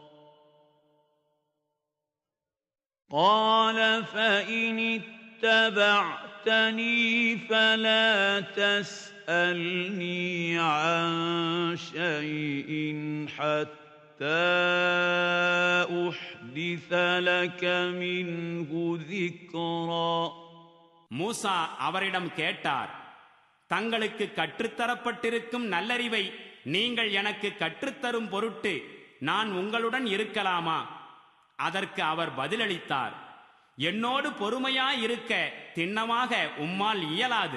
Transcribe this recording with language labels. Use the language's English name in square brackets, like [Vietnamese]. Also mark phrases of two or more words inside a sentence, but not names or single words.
[Arabic] قَالَ فَإِنِ اتَّبَعْتَنِي فَلَا تَسْأَلْنِي عَن شَيْءٍ حَتَّى أُحْدِثَ لَكَ مِنْهُ ذِكْرًا. [Tamil] மூசா அவரிடம் கேட்டார், தங்களுக்கு கற்றுத்தரப்பட்டிருக்கும் நல்லறிவை நீங்கள் எனக்கு கற்றுத்தரும் பொருட்டு நான் உங்களுடன் இருக்கலாமா? அதற்கு அவர் பதிலளித்தார், என்னோடு பொறுமையாயிருக்க திண்ணமாக உம்மால் இயலாது.